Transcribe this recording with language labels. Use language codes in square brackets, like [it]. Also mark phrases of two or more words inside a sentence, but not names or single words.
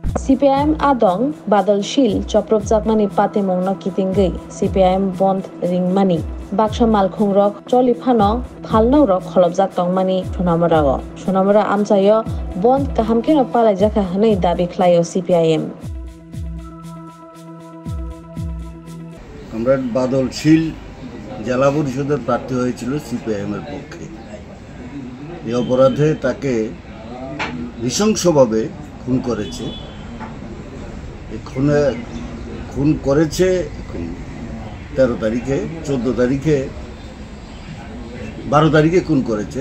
[trp] CPIM adong badal shil choprop jakmani pate mongno kitingei CPIM bond ringmani baksa malkhung rok choli phano phalno rok kholobjak tongmani sonamara amchayo bond kahamkeno palai jaka hanei dabi khlaio CPIM [bn] আমরা বাদল শীল জেলা পরিষদের প্রার্থী হয়েছিল CPIM এর পক্ষে। এই অপরাধে তাকে নৃশংসভাবে খুন করেছে। খুন করেছে 13 তারিখে, 14 তারিখে, 12 তারিখে খুন করেছে।